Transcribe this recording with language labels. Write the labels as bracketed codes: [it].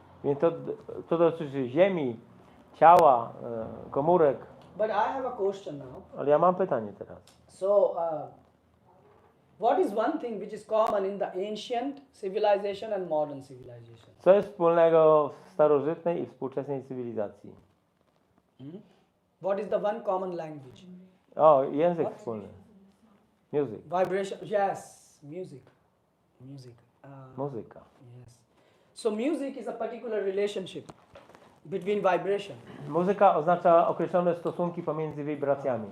[pl] Więc to dotyczy ziemi, ciała, komórek. [en] But I have a question now. [pl] Ale ja mam pytanie teraz. [en] So, what is one thing which is common in the ancient civilization and modern civilization? [pl] Co jest wspólnego w starożytnej i współczesnej cywilizacji? [en] What is the one common language? [pl] O, język wspólny. Music. [en] Vibration. Yes, music. Music. [pl] Muzyka. [en] Yes. So music is a particular relationship between vibration. [pl] Muzyka oznacza określone stosunki pomiędzy wibracjami.